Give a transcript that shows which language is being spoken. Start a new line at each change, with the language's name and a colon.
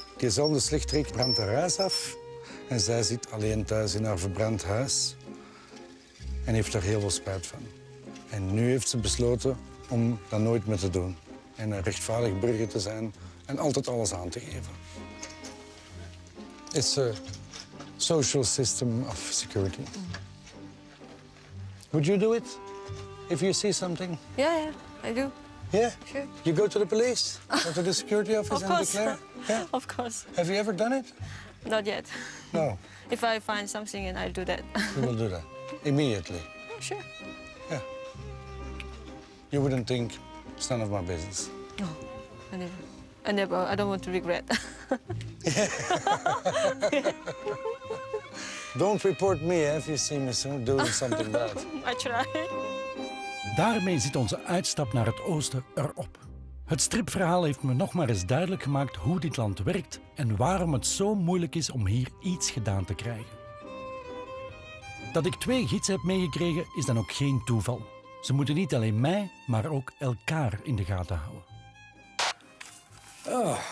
Dutch: Diezelfde slechterik brandt haar huis af. En zij zit alleen thuis in haar verbrand huis. En heeft er heel veel spijt van. En nu heeft ze besloten om dat nooit meer te doen. En een rechtvaardig burger te zijn en altijd alles aan te geven.
English: It's a social system of security. Would you do it? If you see something? Yeah, I do. Yeah? Sure. You go to the police? Go to the security office Of and course. declare? Yeah? Of course. Have you ever done it? Not yet. No. If I find something, and I do that. You will do that immediately. Oh, sure. Yeah. You wouldn't think it's none of my business. No, I never. I don't want to regret. Don't report me if you see me soon doing something bad. I try.
Dutch: Daarmee zit onze uitstap naar het oosten erop. Het stripverhaal heeft me nog maar eens duidelijk gemaakt hoe dit land werkt en waarom het zo moeilijk is om hier iets gedaan te krijgen. Dat ik 2 gidsen heb meegekregen is dan ook geen toeval. Ze moeten niet alleen mij, maar ook elkaar in de gaten houden.